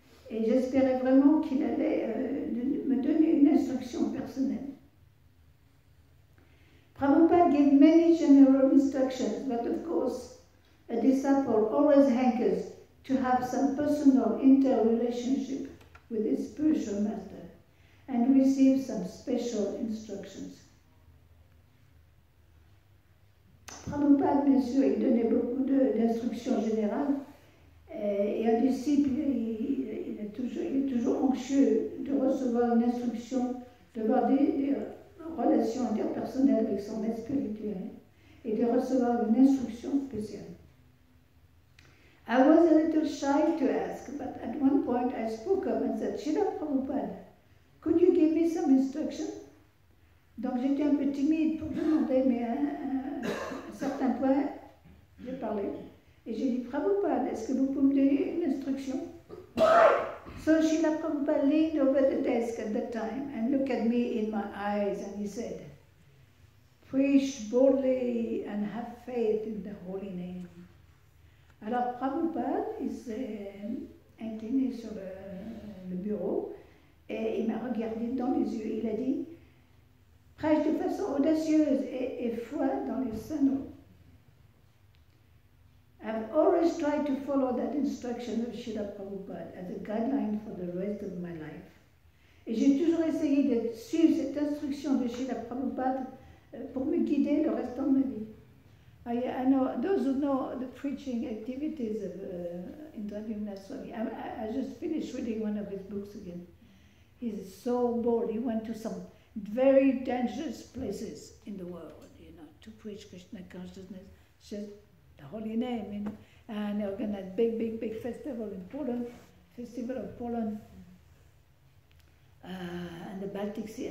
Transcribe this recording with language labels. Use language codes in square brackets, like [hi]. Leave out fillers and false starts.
[fr] Et j'espérais vraiment qu'il allait me donner une instruction personnelle. [en] Prabhupada gave many general instructions, but of course, a disciple always hankers to have some personal interrelationship with his spiritual master and receive some special instructions. [fr] Prabhupada, bien sûr, il donnait beaucoup d'instructions générales et un disciple, il est toujours anxieux de recevoir une instruction, d'avoir des relations interpersonnelles avec son maître spirituel et de recevoir une instruction spéciale. [en] I was a little shy to ask, but at one point I spoke up and said, Srila Prabhupada, could you give me some instruction? [fr] Donc j'étais un peu timide pour demander, mais à un certain point, j'ai parlé. Et j'ai dit, Prabhupada, est-ce que vous pouvez me donner une instruction? [en] So Srila Prabhupada leaned over the desk at that time and looked at me in my eyes and he said, "Preach boldly and have faith in the holy name." [fr] Alors Prabhupada, il s'est incliné sur le bureau et il m'a regardé dans les yeux. Il a dit, prêche de façon audacieuse et foi dans les saints noms. [en] I've always tried to follow that instruction of Srila Prabhupada as a guideline for the rest of my life. [fr] Et j'ai toujours essayé de suivre cette instruction de Srila Prabhupada pour me guider le restant de ma vie. [en] I know, those who know the preaching activities of Indra Swami, I just finished reading one of his books again. He's so bold. He went to some very dangerous places in the world, to preach Krishna consciousness, just the holy name, and organized big festival in Poland, Festival of Poland, and the Baltic Sea.